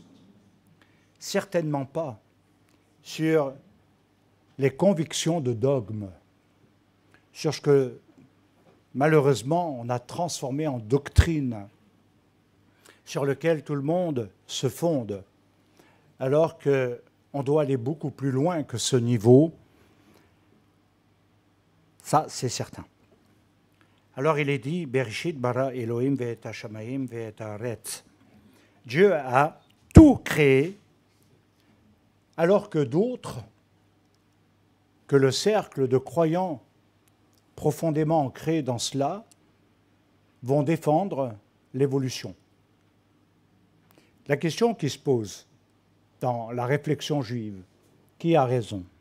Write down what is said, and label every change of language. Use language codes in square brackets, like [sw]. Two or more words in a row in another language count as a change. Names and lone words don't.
[fr] Certainement pas sur les convictions de dogme, sur ce que malheureusement on a transformé en doctrine, sur lequel tout le monde se fonde, alors qu'on doit aller beaucoup plus loin que ce niveau. Ça, c'est certain. Alors il est dit, [he] בראשית ברא אלהים ואת השמים ואת הארץ. [fr] Dieu a tout créé, alors que d'autres, que le cercle de croyants profondément ancrés dans cela, vont défendre l'évolution. La question qui se pose dans la réflexion juive, qui a raison?